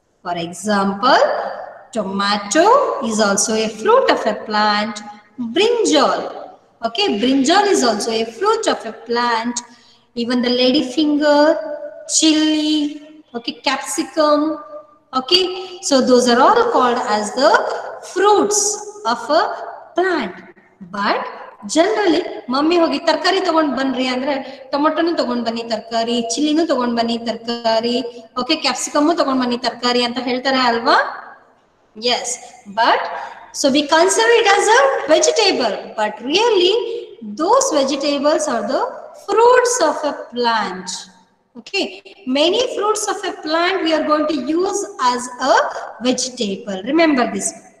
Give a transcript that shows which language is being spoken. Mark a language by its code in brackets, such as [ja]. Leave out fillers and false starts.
[en] For example, tomato is also a fruit of a plant. Brinjal. Okay, brinjal is also a fruit of a plant. Even the ladyfinger, chili, okay, capsicum. Okay, so those are all called as the fruits of a plant. [kn] But generally, mummy hogi tarkari ತಗೊಂಡ್ ಬನ್ರಿ ಅಂದ್ರೆ ಟೊಮೆಟೊನು ತಗೊಂಡ್ ಬನ್ನಿ ತರಕಾರಿ, ಚಿಲ್ಲಿನೂ ತಗೊಂಡ್ ಬನ್ನಿ ತರಕಾರಿ, okay capsicum ತಗೊಂಡ್ ಬನ್ನಿ ತರಕಾರಿ ಅಂತ ಹೇಳ್ತಾರೆ ಅಲ್ವಾ? [en] Yes, but so we consider it as a vegetable, but really those vegetables are the fruits of a plant. Okay, many fruits of a plant we are going to use as a vegetable. Remember this.